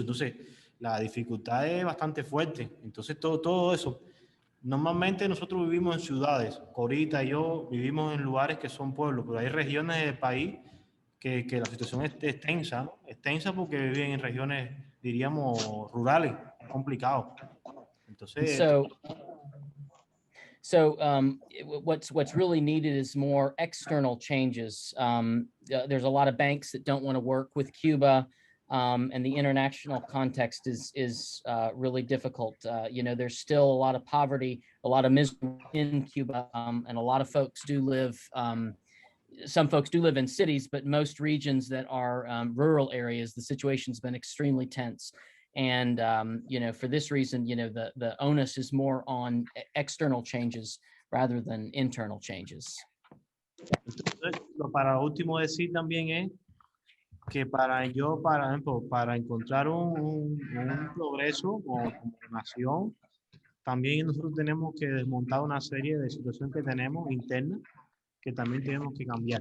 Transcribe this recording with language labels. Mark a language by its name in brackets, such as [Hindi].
[Spanish] Entonces la dificultad es bastante fuerte. Entonces todo eso, normalmente nosotros vivimos en ciudades, Corita y yo vivimos en lugares que son pueblos, pero hay regiones del país que la situación es tensa, ¿no? Es tensa porque viven en regiones, diríamos, rurales, complicado. Entonces, [English] So what's really needed is more external changes. There's a lot of banks that don't want to work with Cuba, and the international context is really difficult. You know, there's still a lot of poverty, a lot of misery in Cuba, and a lot of folks do live. Some folks do live in cities, but most regions that are rural areas, the situation's been extremely tense. And, you know, for this reason, you know, the onus is more on external changes rather than internal changes. [Spanish] Entonces, lo para último decir también es que para ejemplo, para encontrar un progreso como nación, también nosotros tenemos que desmontar una serie de situaciones que tenemos internas que también tenemos que cambiar.